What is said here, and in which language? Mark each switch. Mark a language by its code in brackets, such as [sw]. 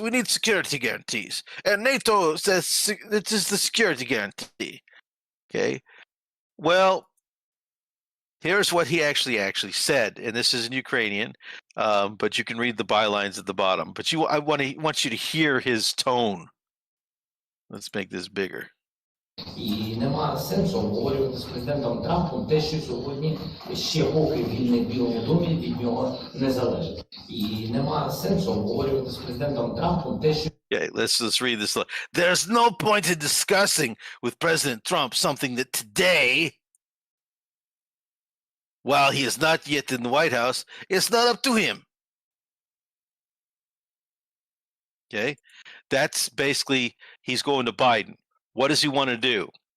[en] We need security guarantees, and NATO says it is the security guarantee." Okay, well, Here's what he actually said, and this is in Ukrainian, but you can read the bylines at the bottom. But I want you to hear his tone. Let's make this bigger. [uk] І нема сенсу обговорювати з президентом Трампом те, що сьогодні ще поки він не в Білому домі, від нього не залежить. І нема сенсу обговорювати з президентом Трампом те, що... [en] Okay, let's read this. There's no point in discussing with President Trump something that today, while he is not yet in the White House, it's not up to him. Okay, that's basically, he's going to Biden. What does he want to do?